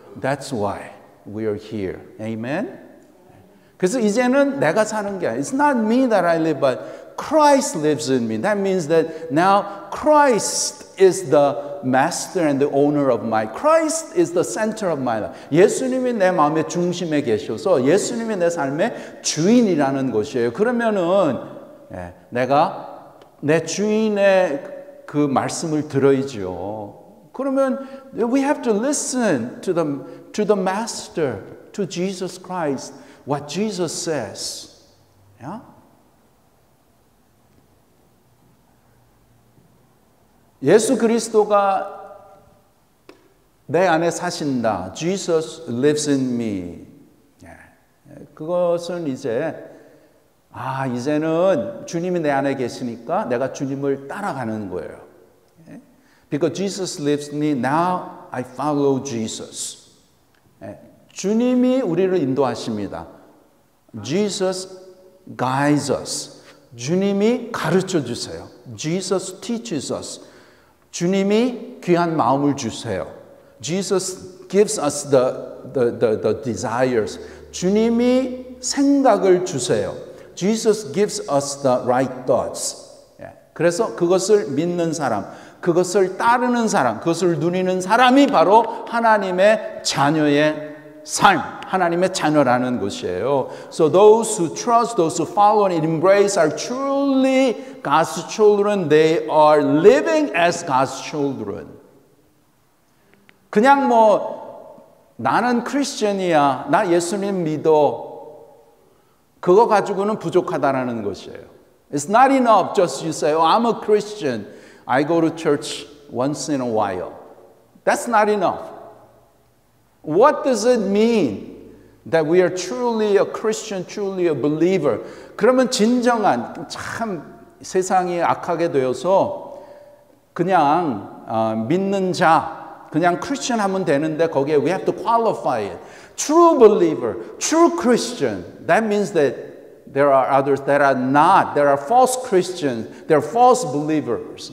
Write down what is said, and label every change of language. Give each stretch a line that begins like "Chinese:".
English: That's why we are here. Amen?
Korean: 그래서 이제는 내가 사는 게 아니라
English: It's not me that I live, but Christ lives in me. That means that now Christ is the master and the owner of my life. Christ is the center of my life.
Korean: 예수님이 내 마음의 중심에 계셔서 예수님이 내 삶의 주인이라는 것이에요. 그러면은 내가 내 주인의 그 말씀을 들어야죠.
English: 그러면 we have to listen to the master, to Jesus Christ. What Jesus says. Yeah?
Korean: 예수 그리스도가 내 안에 사신다.
English: Jesus lives in me.
Korean: 그것은 이제는 주님이 내 안에 계시니까 내가 주님을 따라가는 거예요.
English: Because Jesus lives in me, now I follow Jesus.
Korean: 주님이 우리를 인도하십니다.
English: Jesus guides us.
Korean: 주님이 가르쳐 주세요.
English: Jesus teaches us.
Korean: 주님이 귀한 마음을 주세요.
English: Jesus gives us the desires.
Korean: 주님이 생각을 주세요.
English: Jesus gives us the right thoughts.
Korean: 그래서 그것을 믿는 사람, 그것을 따르는 사람, 그것을 누리는 사람이 바로 하나님의 자녀의 삶, 하나님의 자녀라는 것이에요.
English: So those who trust, those who follow and embrace are truly God's children. They are living as God's children.
Korean: 그냥 뭐 나는 크리스천이야, 나 예수님 믿어, 그거 가지고는 부족하다라는 것이에요.
English: It's not enough just you say, oh, I'm a Christian, I go to church once in a while. That's not enough. What does it mean that we are truly a Christian, truly a believer?
Korean: 그러면 진정한, 참 세상이 악하게 되어서 그냥 믿는 자, 그냥 크리스천 하면 되는데 거기에
English: we have to qualify it. True believer, true Christian. That means that there are others that are not. There are false Christians. There are false believers.